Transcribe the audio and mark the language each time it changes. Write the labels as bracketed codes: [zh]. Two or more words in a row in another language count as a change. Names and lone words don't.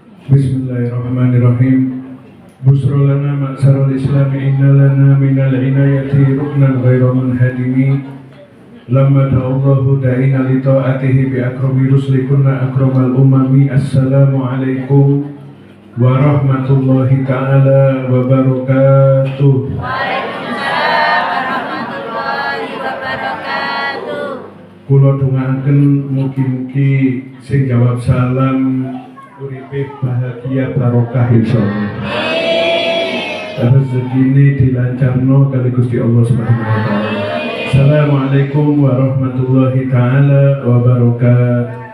[ar] بسم الله الرحمن الرحيم. بشرى لنا معشر الإسلام إن لنا من العناية ركنا غير منهدم. لما دعا الله داعينا لطاعته بأكرم الرسل كنا أكرم الأمم. السلام عليكم ورحمة الله تعالى وبركاته. وعليكم السلام ورحمة الله وبركاته. [jv] Kula dongaaken mugi-mugi sing jawab salam uripe bahagia barokah insyaallah. Rezekine dilancarno kali Gusti Allah [ar] سبحانه وتعالى. السلام عليكم ورحمة الله تعالى وبركاته.